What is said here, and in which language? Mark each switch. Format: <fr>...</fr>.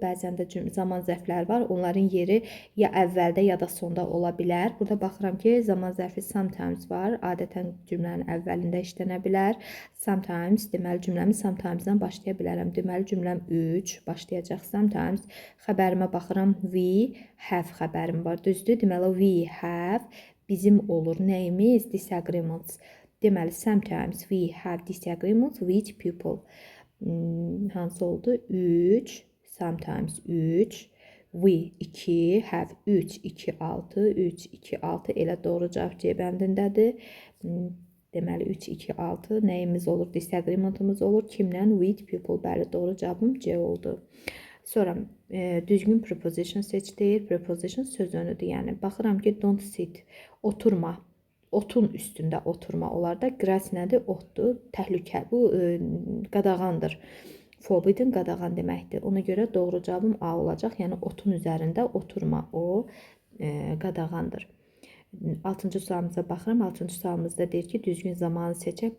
<az>Bəzən də zaman zərfləri var. Onların yeri ya əvvəldə, ya da sonda ola bilər. Burada baxıram ki, zaman zərfi sometimes var. Adətən cümlənin əvvəlində işlənə bilər. Sometimes, deməli, cümləmi sometimes-dan başlaya bilərəm. Deməli, cümləm 3 başlayacaq. Sometimes xəbərimə baxıram.</az> <en>We have</en> <az>xəbərim var. Düzdür? Deməli,</az> <en>we have</en> <az>bizim olur. Nəyimiz? Disagreements. Deməli,</az> <en>sometimes we have disagreements with people.</en> <az>Hansı oldu? 3, sometimes 3, we 2, have 3, 2, 6, 3, 2, 6. Elə doğru cavab C bəndindədir. Deməli, 3, 2, 6. Nəyimiz olur? Disagreementımız olur. Kimlə?</az> <en>With people.</en> <az>Bəli, doğru cavabım C oldu. Sonra, düzgün preposition seç deyir. Preposition söz önüdür. Yəni, baxıram ki,</az> <en>don't sit,</en> <az>oturma. Otun üstündə oturma olar da. Grass nədir? Otdur. Təhlükə. Bu, qadağandır. Forbidden qadağan deməkdir. Ona görə doğru cavabım A olacaq. Yəni, otun üzərində oturma. O, qadağandır. 6-cı sualımıza baxıram. 6-cı sualımızda deyir ki, düzgün zamanı seçək.</az>